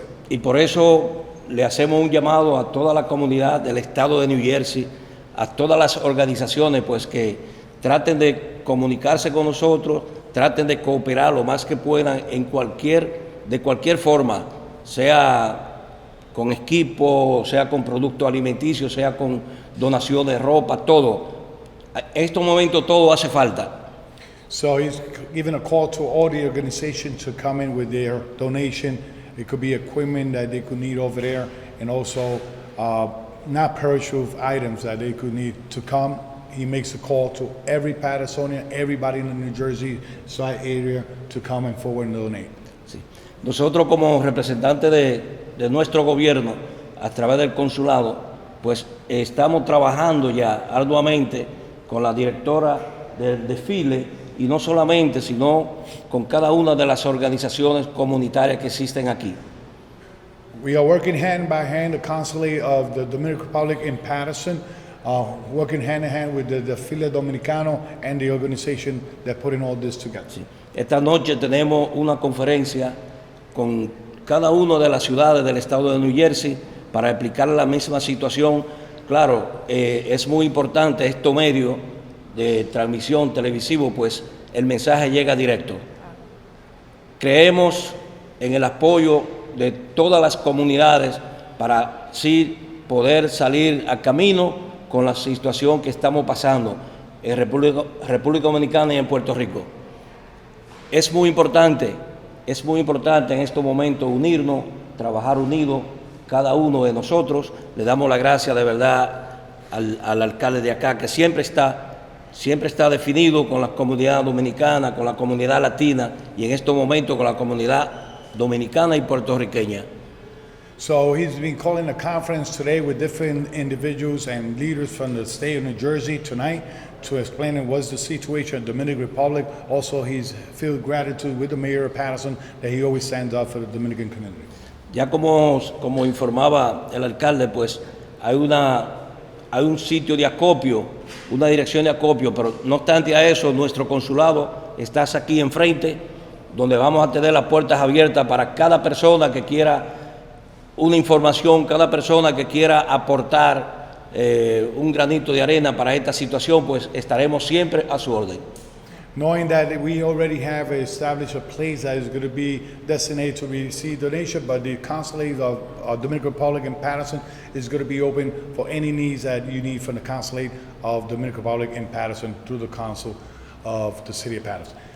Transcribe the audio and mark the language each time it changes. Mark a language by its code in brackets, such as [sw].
[es] Y por eso le hacemos un llamado a toda la comunidad del estado de New Jersey, a todas las organizaciones, pues que traten de comunicarse con nosotros, traten de cooperar lo más que puedan de cualquier forma, sea con equipo, sea con productos alimenticios, sea con donaciones de ropa, todo. En estos momentos todo hace falta. [en] So he's giving a call to all the organizations to come in with their donation. It could be equipment that they could need over there, and also not perishable items that they could need to come. He makes a call to every Pattersonian, everybody in the New Jersey side area to come and forward and donate. [es] Sí. Nosotros como representantes de nuestro gobierno, a través del consulado, pues estamos trabajando ya arduamente con la directora del desfile y no solamente, sino con cada una de las organizaciones comunitarias que existen aquí. [en] We are working hand by hand, the consulate of the Dominican Republic in Paterson, working hand in hand with the Desfile Dominicano and the organization that putting all this together. [es] Sí. Esta noche tenemos una conferencia con cada una de las ciudades del estado de New Jersey para explicar la misma situación. Claro, es muy importante estos medios de transmisión televisivo, pues el mensaje llega directo. Creemos en el apoyo de todas las comunidades para sí poder salir a camino con la situación que estamos pasando en República Dominicana y en Puerto Rico. Es muy importante en estos momentos unirnos, trabajar unidos, cada uno de nosotros. Le damos la gracia de verdad al alcalde de acá, que siempre está definido con la comunidad dominicana, con la comunidad latina y en estos momentos con la comunidad dominicana y puertorriqueña. [en] So he's been calling a conference today with different individuals and leaders from the state of New Jersey tonight to explain what's the situation in the Dominican Republic. Also, he's filled gratitude with the mayor of Paterson that he always stands up for the Dominican community. [es] Ya como informaba el alcalde, pues hay un sitio de acopio, una dirección de acopio, pero no obstante a eso, nuestro consulado está aquí enfrente, donde vamos a tener las puertas abiertas para cada persona que quiera una información, cada persona que quiera aportar un granito de arena para esta situación, pues estaremos siempre a su orden. [en] Knowing that we already have established a place that is going to be designated to receive donation, but the consulate of Dominican Republic in Paterson is going to be open for any needs that you need from the consulate of Dominican Republic in Paterson through the council of the city of Paterson.